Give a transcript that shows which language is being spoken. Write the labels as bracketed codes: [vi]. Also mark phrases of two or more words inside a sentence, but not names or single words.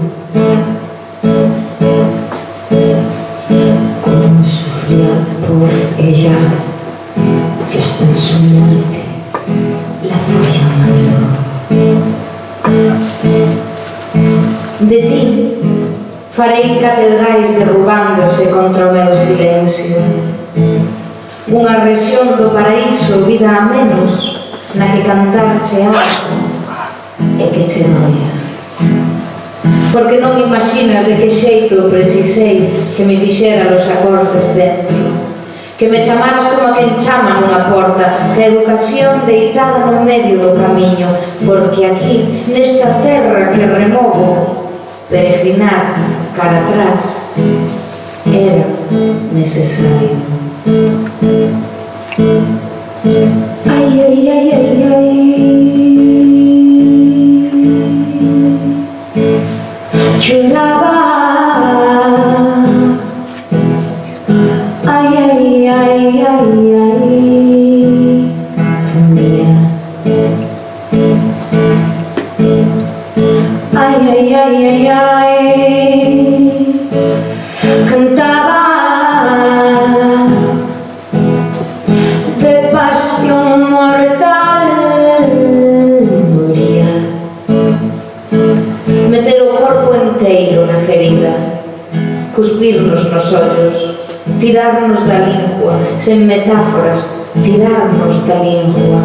[es] Como sufría por ella, que hasta en su muerte la fue llamando. [gl] De ti farei catedrais derrubándose contra o meu silencio. Unha rexión do paraíso vida a menos na que cantarche algo e que che doia. Porque non imaginas de que xeito precisei que me fixera os acordes dentro, que me chamaras como a quen chama nunha porta, que a educación deitada no medio do camiño, porque aquí, nesta terra que removo, peregrinar cara atrás era necesario. Ay, ay, ay, ay, ay. [es] Lloraba. Ay, ay, ay, ay, ay. Mía. Ay, ay, ay, ay, ay. Cantaba de pasión mortal. Moría. [gl] Meter o corpo enteiro na ferida, cuspirnos nos ollos, tirarnos da lingua, sen metáforas, tirarnos da lingua.